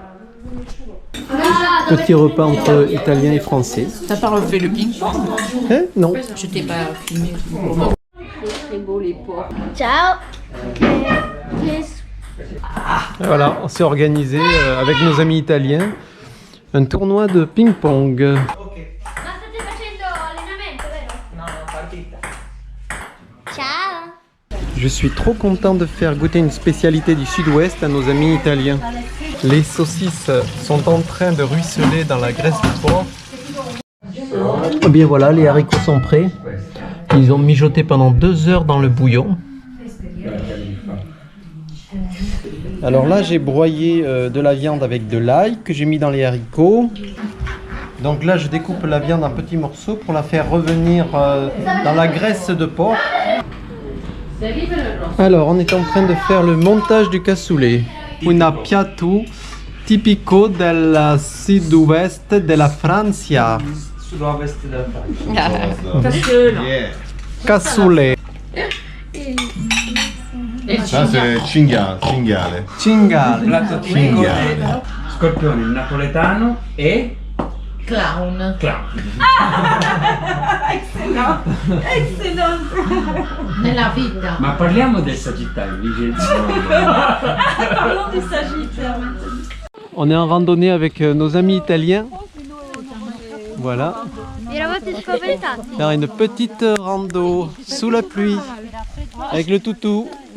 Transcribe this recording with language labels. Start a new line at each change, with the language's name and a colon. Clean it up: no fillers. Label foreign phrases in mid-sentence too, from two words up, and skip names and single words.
French: Petit repas entre Italiens et Français. T'as pas refait le ping-pong? Hein? Non. Je t'ai pas filmé. très beaux les porcs.
Italian: Ciao.
French: Et voilà, on s'est organisé avec nos amis italiens un tournoi de ping-pong.
Italian: Ma state facendo allenamento, vero? Ciao.
French: Je suis trop content de faire goûter une spécialité du sud-ouest à nos amis italiens. Les saucisses sont en train de ruisseler dans la graisse de porc. Eh bien voilà, les haricots sont prêts. Ils ont mijoté pendant 2 heures dans le bouillon. Alors là, j'ai broyé de la viande avec de l'ail que j'ai mis dans les haricots. Donc là, je découpe la viande en petits morceaux pour la faire revenir dans la graisse de porc. Alors, on est en train de faire le montage du cassoulet.
Italian: Un piatto tipico del sud-ouest della Francia. Sud-ovest della Francia. Cassoulet.
French: Ça c'est cinghiale.
Italian: Cinghiale. Piatto tipico del scorpione napoletano e Clown. clown. Nella vita. Ma parliamo del Sagittario, Vincenzo.
French: Parlons du Sagittaire maintenant. On est en randonnée avec nos amis italiens. Voilà.
Italian: Vi eravate spaventati?
French: Faire une petite rando sous la pluie avec le toutou.